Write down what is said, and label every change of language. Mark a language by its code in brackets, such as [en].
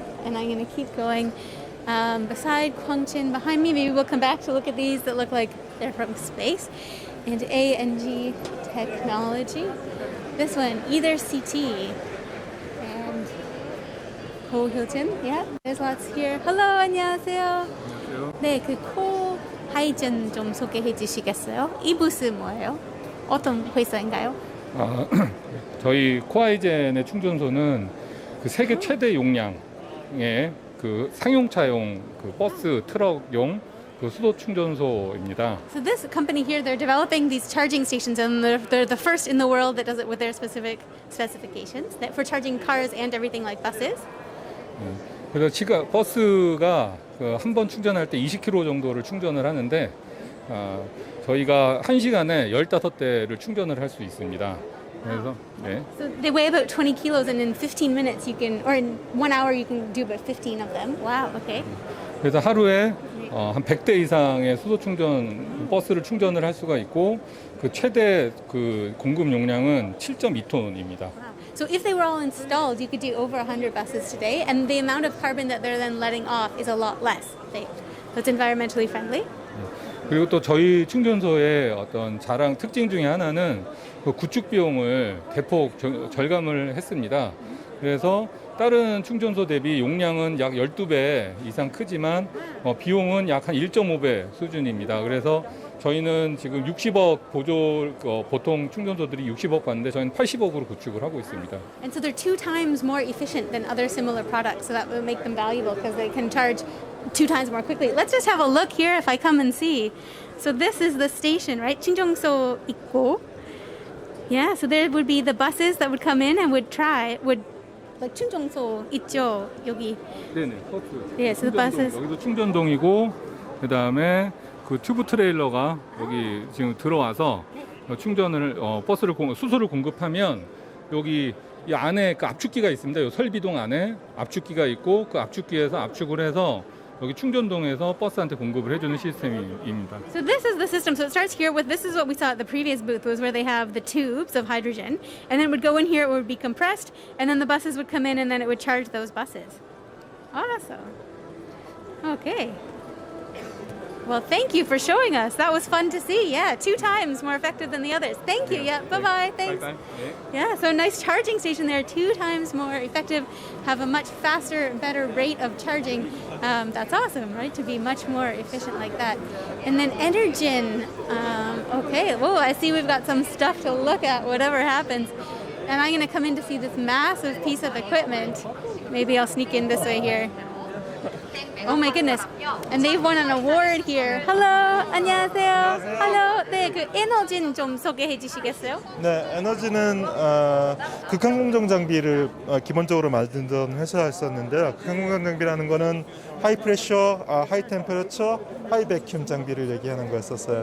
[en] And I'm going to keep going beside Kwangshin. Behind me, maybe we'll come back to look at these that look like they're from space. And A&G Technology. This one, either CT. 고효진. Yeah, there's lots here. Hello, [ko] 안녕하세요. 안녕하세요. 네, 그 코 하이젠 좀 소개해 주시겠어요? 이 부스 뭐예요? 어떤 회사인가요? 저희 코아이젠의 충전소는 그 세계 최대 용량의 그 상용차용 그 버스 트럭용 그 수도 충전소입니다. [en] So this company here, they're developing these charging stations, and they're the first in the world that does it with their specific specifications that for charging cars and everything like buses. [ko] 그래서 버스가 한 번 충전할 때 20km 정도를 충전을 하는데 저희가 1시간에 15대를 충전을 할 수 있습니다. 그래서 네. [en] So they weigh about 20 kilos, and in 15 minutes you can, or in 1 hour you can do about 15 of them. Wow. Okay. [ko] 그래서 하루에 한 100대 이상의 수도 충전 버스를 충전을 할 수가 있고 그 최대 그 공급 용량은 7.2톤입니다. [en] So if they were all installed, you could do over 100 buses today, and the amount of carbon that they're then letting off is a lot less. So it's environmentally friendly. [ko] 그리고 또 저희 충전소의 어떤 자랑 특징 중에 하나는 그 구축 비용을 대폭 절감을 했습니다. 그래서 다른 충전소 대비 용량은 약 12배 이상 크지만 비용은 약 한 1.5배 수준입니다. 그래서 저희는 지금 60억 보통 충전소들이 60억 받는데 저희는 80억으로 구축을 하고 있습니다. [en] And so they're 2 times more efficient than other similar products, so that will make them valuable because they can charge 2 times more quickly. Let's just have a look here if I come and see. So this is the station, right? [ko] 충전소 있고. [en] Yeah, so there would be the buses that would come in and would like [ko] 충전소 있죠, 여기. 네네. [en] Yeah, so the buses. [ko] 여기도 충전동이고 그 다음에 그 튜브 트레일러가 여기 지금 들어와서 충전을 수소를 공급하면 여기 이 안에 그 압축기가 있습니다. 이 설비동 안에 압축기가 있고 그 압축기에서 압축을 해서 여기 충전동에서 버스한테 공급을 해주는 시스템입니다. [en] So this is the system. So it starts here with, this is what we saw at the previous booth, was where they have the tubes of hydrogen, and then it would go in here, it would be compressed, and then the buses would come in, and then it would charge those buses. Awesome. Okay. Well, thank you for showing us. That was fun to see. Yeah, 2 times more effective than the others. Thank you. Yeah, bye-bye. Thanks. Bye-bye. Yeah, so nice charging station there, 2 times more effective, have a much faster, better rate of charging. That's awesome, right? To be much more efficient like that. And then Energen. Okay, whoa, I see we've got some stuff to look at, whatever happens. And I'm going to come in to see this massive piece of equipment. Maybe I'll sneak in this way here. Oh my goodness. And they've won an award here. Hello. [ko] 안녕하세요. [en] Hello. [ko] 네, 그 에너진 좀 소개해 주시겠어요? 네, 에너지는 극한공정 장비를 기본적으로 만든 회사였었는데요. 극한공정 장비라는 거는 하이 프레셔, 하이 템퍼러처, 하이 베큐um 장비를 얘기하는 거였었어요.